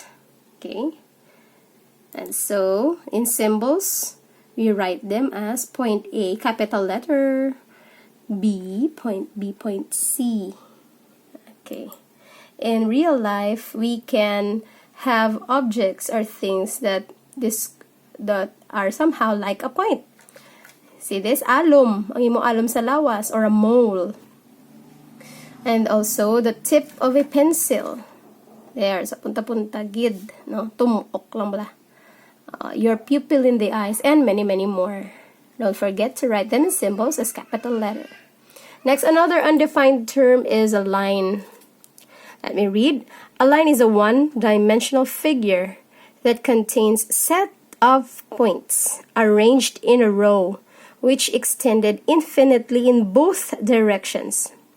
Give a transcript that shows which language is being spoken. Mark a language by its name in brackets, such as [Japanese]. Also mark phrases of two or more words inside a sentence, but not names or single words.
[English] Okay, and so in symbols we write them as point A, capital letter, B, point C. Okay, in real life we can have objects or things that are somehow like a point. See this? Alum. [Hiligaynon] Ang imo alum sa lawas, [English] or a mole. And also the tip of a pencil. There, [Hiligaynon] sa punta-punta, gid. No? Tumok lang bala. [English] Your pupil in the eyes, and many, many more. Don't forget to write them in symbols as capital letter. Next, another undefined term is a line. Let me read. A line is a one-dimensional figure that contains set of points arranged in a row, which extended infinitely in both directions.